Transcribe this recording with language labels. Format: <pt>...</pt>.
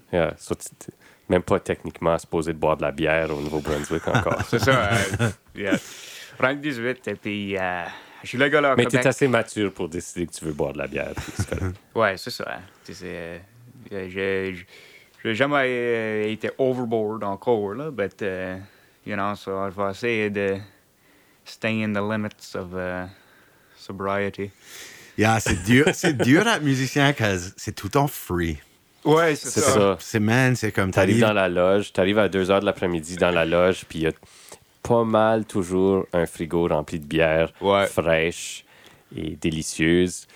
<fr>Yeah, so même pas techniquement supposé de boire de la bière au Nouveau-Brunswick encore. C'est ça, yeah. Rank 18 et puis je suis le gars là au Québec. Mais t'es assez mature pour décider que tu veux boire de la bière. Puis, c'est ouais, c'est ça. Tu sais, j'ai jamais été overboard encore, là, mais...</fr> <en>so I was saying to stay in the limits of sobriety.</en> <fr>Yeah, c'est dur d'être musicien, cause c'est tout en free. Ouais, c'est ça. C'est comme t'arrives dans la loge, t'arrives à 2h de l'après-midi dans la loge, puis y a pas mal toujours un frigo rempli de bière fraîche et délicieuse.</fr>